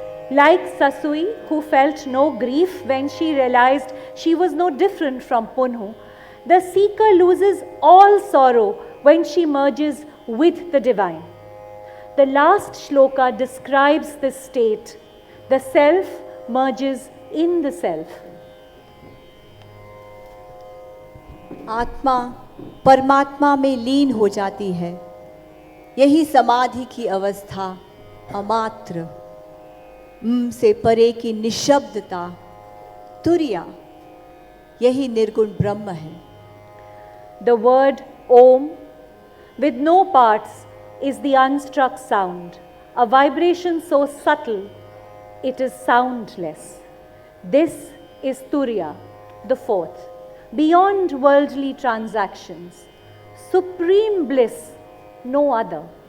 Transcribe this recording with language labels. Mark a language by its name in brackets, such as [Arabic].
[English] Like Sasui, who felt no grief when she realized she was no different from Punhu, the seeker loses all sorrow when she merges with the divine. The last shloka describes this state. The self merges in the self. [Hindi] आत्मा परमात्मा में लीन हो जाती है। यही समाधि की अवस्था, अमात्र, से परे की निशब्दता, तुरिया, यही निर्गुण ब्रह्म है। [English] The word Om, with no parts, is the unstruck sound, a vibration so subtle it is soundless. This is Turiya, the fourth, beyond worldly transactions, supreme bliss, no other.